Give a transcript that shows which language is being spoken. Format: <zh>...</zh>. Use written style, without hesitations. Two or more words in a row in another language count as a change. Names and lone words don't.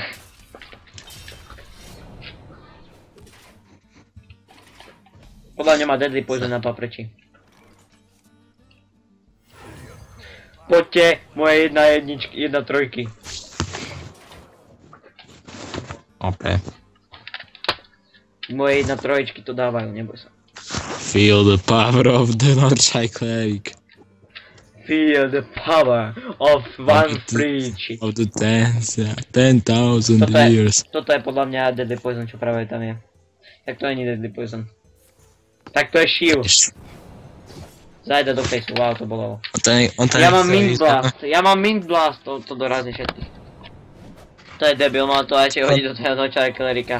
<sk>Podľa mňa má Deadly Poison na papreči. Poďte, moje 1 trojky. Opäť. Moje 1 trojičky to dávajú, neboj sa.</sk> <en>Feel the power of the Northside Cleric. Feel the power of one preach. Of the 10,000 years.</en> <sk>Toto je podľa mňa Deadly Poison, čo práve tam je. Tak to není Deadly Poison. Tak to je Shield. Zajde do faceu, wow, to bolo. Ja mám Mint Blast, to dorazí všetkých. To je debil, mal to aj hodiť do toho Northside Clerica.</sk>